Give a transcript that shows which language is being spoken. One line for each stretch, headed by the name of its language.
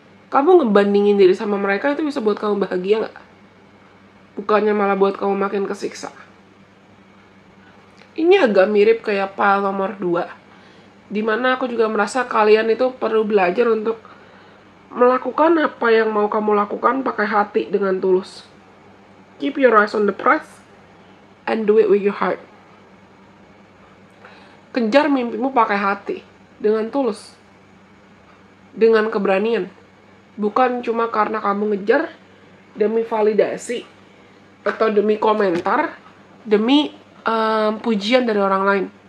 Indonesian: Kamu ngebandingin diri sama mereka, itu bisa buat kamu bahagia nggak? Bukannya malah buat kamu makin kesiksa. Ini agak mirip kayak file nomor 2, dimana aku juga merasa kalian itu perlu belajar untuk melakukan apa yang mau kamu lakukan pakai hati dengan tulus.
English: Keep your eyes on the prize and do it with your heart.
Indonesian: Kejar mimpimu pakai hati, dengan tulus, dengan keberanian. Bukan cuma karena kamu ngejar demi validasi, atau demi komentar, demi pujian dari orang lain.